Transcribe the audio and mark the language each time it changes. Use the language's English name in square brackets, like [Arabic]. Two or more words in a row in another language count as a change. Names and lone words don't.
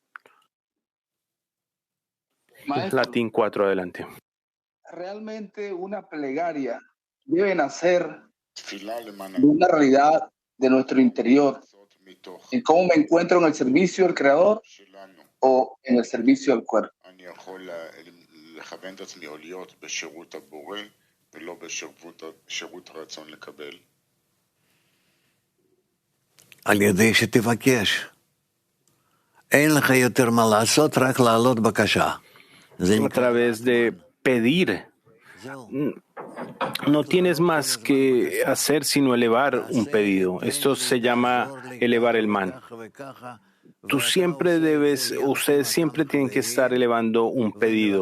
[Spanish] Maestro, Latín 4, adelante. realmente una plegaria debe nacer de una realidad de nuestro interior, en cómo me encuentro en el servicio del Creador o en el servicio al cuerpo. [Hebrew] על ידי שתבקש. אין לך יותר מה לעשות, רק לעלות בקשה. [Spanish] A través de pedir. No tienes más que hacer sino elevar un pedido. Esto se llama elevar el man. Ustedes siempre tienen que estar elevando un pedido.